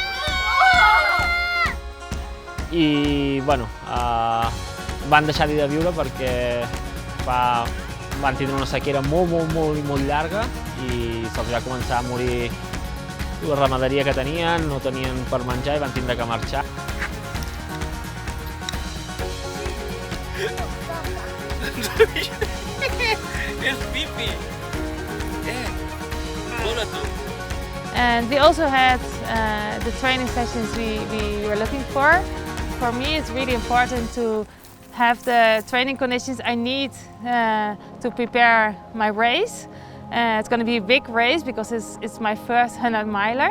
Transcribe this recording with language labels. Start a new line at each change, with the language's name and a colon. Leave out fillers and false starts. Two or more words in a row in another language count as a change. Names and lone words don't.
Catalan: I van deixar-hi de viure perquè van tindre una sequera molt llarga i se'ls va començar a morir la ramaderia que tenien, no tenien per menjar i van tindre que marxar. És pipi! Dona tu!
English: And we also had the training sessions we were looking for. For me, it's really important to have the training conditions I need to prepare my race. It's going to be a big race because it's my first 100-miler.